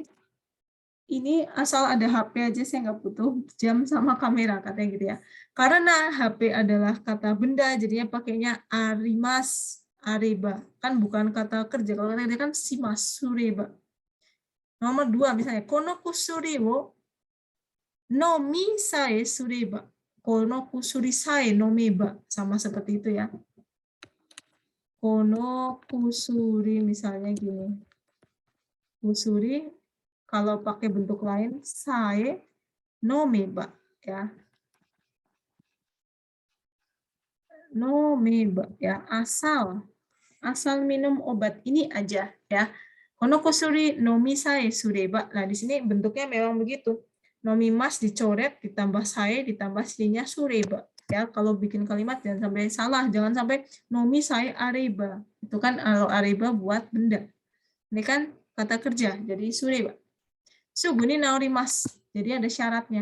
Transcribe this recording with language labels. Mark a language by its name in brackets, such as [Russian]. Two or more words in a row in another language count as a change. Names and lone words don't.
[Indonesian] Ini asal ada HP aja saya nggak butuh jam sama kamera katanya gitu ya. Karena HP adalah kata benda, jadinya pakainya [Japanese] あります、あれば. [Indonesian] Kan bukan kata kerja. Kalau kata kerja kan [Japanese] します、すれば. [Indonesian] Nomor 2 misalnya [Japanese] この薬を飲みさえすれば. この薬さえ飲めば, [Indonesian] sama seperti itu ya. [Japanese] この薬 [Indonesian] misalnya gini. Kusuri kalau pakai bentuk lain [Japanese] さえ飲めば [Indonesian] ya. Nomeba ya, asal minum obat ini aja ya. [Japanese] この薬飲みさえすれば. [Indonesian] Nah, di sini bentuknya memang begitu. Nomimas dicoret, ditambah sae, ditambah sininya sureba. Ya, kalau bikin kalimat jangan sampai salah, jangan sampai [Japanese] 飲みさえあれば. [Indonesian] Itu kan kalau areba buat benda. Ini kan kata kerja, jadi sureba. [Japanese] すぐに治ります. [Indonesian] Jadi ada syaratnya.